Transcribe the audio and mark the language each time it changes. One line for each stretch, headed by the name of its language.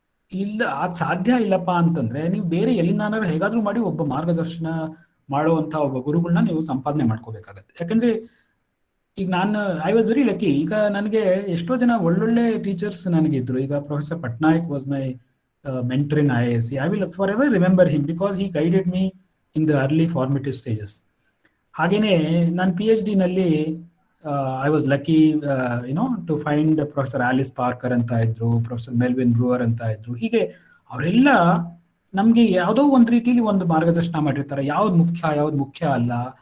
Kannada: ಇಲ್ಲ ಅದು ಸಾಧ್ಯ ಇಲ್ಲಪ್ಪ ಅಂತಂದರೆ ನೀವು ಬೇರೆ ಎಲ್ಲಿಂದಾದ್ರೂ ಹೇಗಾದರೂ ಮಾಡಿ ಒಬ್ಬ ಮಾರ್ಗದರ್ಶನ ಮಾಡುವಂಥ ಒಬ್ಬ ಗುರುಗಳನ್ನ ನೀವು ಸಂಪಾದನೆ ಮಾಡ್ಕೋಬೇಕಾಗತ್ತೆ. ಯಾಕಂದರೆ ಈಗ
English: I was very lucky.
Kannada: ಈಗ ನನಗೆ ಎಷ್ಟೋ ಜನ ಒಳ್ಳೊಳ್ಳೆ ಟೀಚರ್ಸ್ ನನಗಿದ್ರು.
English: ಈಗ professor Patnaik was my mentor in IISc. I will forever remember him because he guided me in the early formative stages.
Kannada: ಹಾಗೇನೆ ನಾನು PhD ನಲ್ಲಿ
English: I was lucky to find
Kannada: professor Alice Parker ಅಂತ ಇದ್ರು, ಪ್ರೊಫೆಸರ್ ಮೆಲ್ವಿನ್ ಬ್ರೂವರ್ ಅಂತ ಇದ್ರು. ಹೀಗೆ ಅವರೆಲ್ಲ ನಮಗೆ ಯಾವುದೋ ಒಂದು ರೀತಿಯಲ್ಲಿ ಒಂದು ಮಾರ್ಗದರ್ಶನ ಮಾಡಿರ್ತಾರೆ, ಯಾವ್ದು ಮುಖ್ಯ ಅಲ್ಲ.